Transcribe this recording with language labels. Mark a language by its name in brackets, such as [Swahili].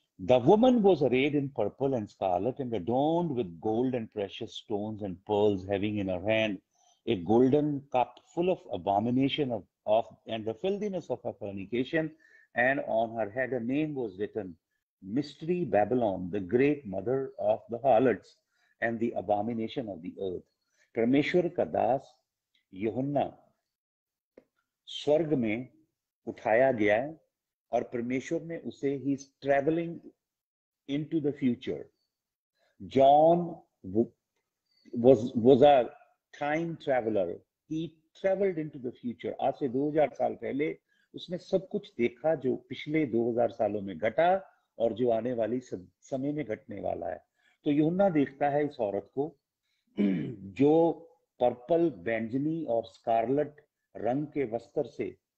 [English] The woman was arrayed in purple and scarlet and adorned with gold and precious stones and pearls, having in her hand a golden cup full of abomination of and the filthiness of her fornication, and on her head a name was written, Mystery Babylon, the great mother of the harlots and the abomination of the earth. [Hindi] परमेश्वर का दास यूहन्ना स्वर्ग में उठाया गया है और परमेश्वर ने उसे he [English] Is traveling into the future. John was a time traveler. He traveled into the future. [Hindi] आज से 2000 साल पहले उसने सब कुछ देखा जो पिछले 2000 सालों में घटा और जो आने वाली समय में घटने वाला है। तो यूहन्ना देखता है इस औरत को जो पर्पल, बैंगनी और स्कारलेट रंग के वस्त्र से,